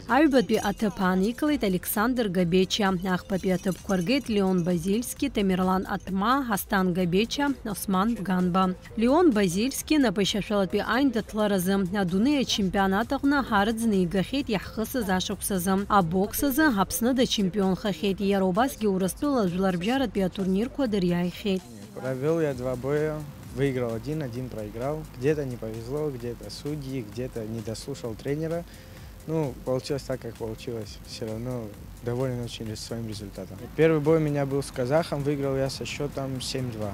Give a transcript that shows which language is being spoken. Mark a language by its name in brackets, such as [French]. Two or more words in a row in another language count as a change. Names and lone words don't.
[Abkhazian] Аҩбатәи аҭыԥ ааникылеит Александр Габечиа. Ахԥатәи аҭыԥқәа ргеит Леон Базильски, Тамерлан Атма, Ҳастан Габечиа, Осман Бганба. Леон Базильски напы шьашәалатәи аиндаҭларазы адунеи ачемпионат аҟны ҳарыӡны игахьеит иаҳхысыз ашықәсазы. Абокс азы Аԥсны дачемпионхахьеит. Иара убасгьы Урыстәыла жәларбжьаратәи атурнирқәа дыриааихьеит. [Russian] Провел я 2 боя. Выиграл один проиграл. Где-то не повезло, где-то судьи, где-то не дослушал тренера. Получилось так, как получилось. Все равно доволен очень своим результатом. Первый бой у меня был с казахом, выиграл я со счетом 7-2.